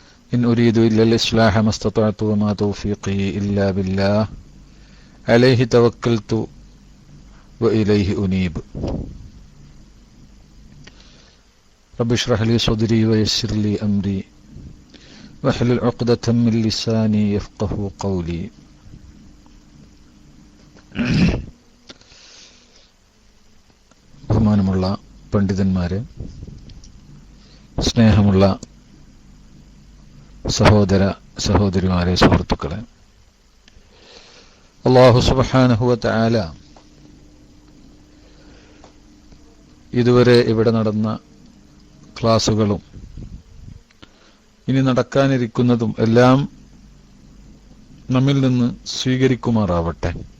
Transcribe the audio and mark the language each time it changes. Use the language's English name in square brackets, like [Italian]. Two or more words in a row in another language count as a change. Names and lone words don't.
[Arabic] إن أريد إلا الإصلاح ما استطعت وما توفيقي إلا بالله عليه توكلت وإليه أنيب رب اشرح لي صدري ويسر لي أمري واحلل عقدة من لساني يفقه قولي. [Malayalam] ബഹുമാനമുള്ള പണ്ഡിതന്മാരെ, സ്നേഹമുള്ള സഹോദര സഹോദരിമാരെ, സുഹൃത്തുക്കളെ, [Arabic] الله سبحانه وتعالى [Malayalam] ഇതുവരെ ഇവിടെ നടന്ന ക്ലാസുകളും ഇനി നടക്കാനിരിക്കുന്നതും എല്ലാം നമ്മിൽ നിന്ന് സ്വീകരിക്കുമാറാവട്ടെ.